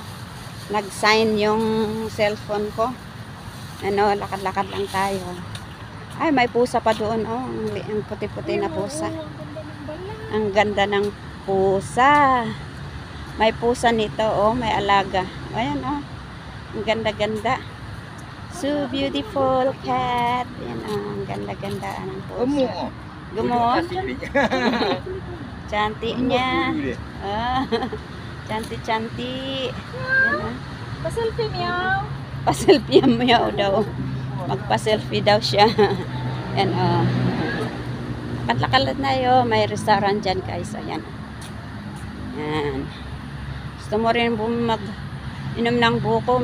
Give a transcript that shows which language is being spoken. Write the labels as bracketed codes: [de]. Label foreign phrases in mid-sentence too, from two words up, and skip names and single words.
[tl] Nag-sign yung cellphone ko. Ano, lakad-lakad lang tayo. Ay, may pusa pa doon. Oh, ang puti-puti na pusa. Ang ganda ng pusa. May pusa nito. Oh, may alaga. Ayan, oh. Ang ganda-ganda. [en] So beautiful cat. [tl] Ayan, oh. Ang ganda-ganda ng pusa. Gumo. [ms] Cantik niya. Ah, cantik-cantik. [tl] Ayan, oh. Pa-selfie meow. Pa-selfie meow daw. Magpa-selfie daw siya. Yan, oh. Lakad-lakad na yun. May restaurant dyan, guys. Ayan. Yan. Gusto mo rin mag-inom ng buko?